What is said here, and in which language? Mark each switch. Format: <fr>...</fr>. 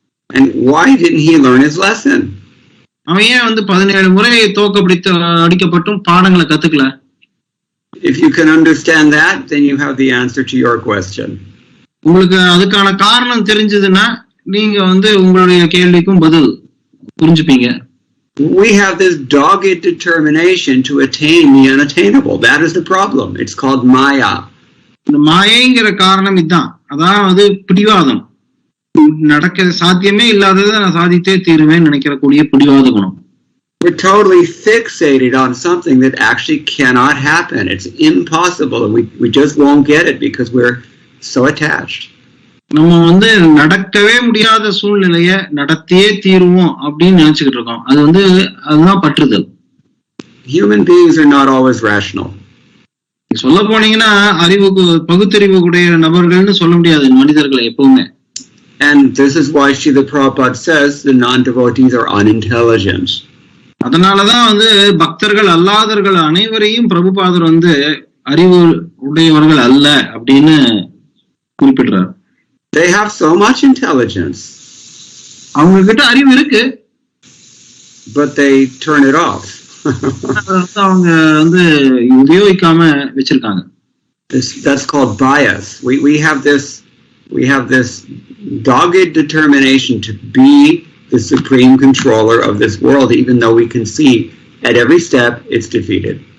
<en>And why didn't he learn his lesson?</en> <ta>அவன் ஏன் வந்து 17 முறை அடிக்கப்பட்டும் பாடங்களை கத்துக்கல?</ta> <en>If you can understand that, then you have the answer to your question.</en> <ta>உங்களுக்கு அதுக்கான காரணம் தெரிஞ்சதுன்னா நீங்க வந்து உங்களுடைய கேள்விக்கும் பதில் புரிஞ்சுப்பீங்க.</ta> <en>We have this dogged determination to attain the unattainable. That is the problem. It's called Maya.</en> <ta>இந்த மாயைங்கிற காரணம் இதுதான். அதாவது பிடிவாதம், நடக்க சாத்தியமே இல்லாததை நான் சாதித்தே தீருவேன் நினைக்கிற கூடிய பிடிவாத குணம்.</ta> <en>We're totally fixated on something that actually cannot happen. It's impossible, and we just won't get it because we're so attached.</en> <ta>நம்ம வந்து நடக்கவே முடியாத சூழ்நிலைய நடத்தியே தீருவோம் அப்படின்னு நினைச்சுக்கிட்டு இருக்கோம். அது வந்து அதுதான் பற்றுதல்.</ta> <en>Human beings are not always rational.</en> <ta>சொல்ல போனீங்கன்னா அறிவுக்கு பகுத்தறிவு உடைய நபர்கள்னு சொல்ல முடியாது மனிதர்களை எப்பவுமே.</ta> <en>And this is why Srila Prabhupada says the non-devotees are unintelligent.</en> <ta>அதனாலதான் வந்து பக்தர்கள் அல்லாதவர்கள் அனைவரையும் பிரபுபாதர் வந்து அறிவு உடையவர்கள் அல்ல அப்படின்னு குறிப்பிடுறார்.</ta> <en>They have so much intelligence.</en> <ta>அவங்க கிட்ட அறிவு இருக்கு,</ta> <en>but they turn it off.</en> <ta>அவங்க வந்து உபயோகிக்காம வச்சிருக்காங்க.</ta> <en>That's called bias. We have this dogged determination to be the supreme controller of this world, even though we can see at every step it's defeated.</en>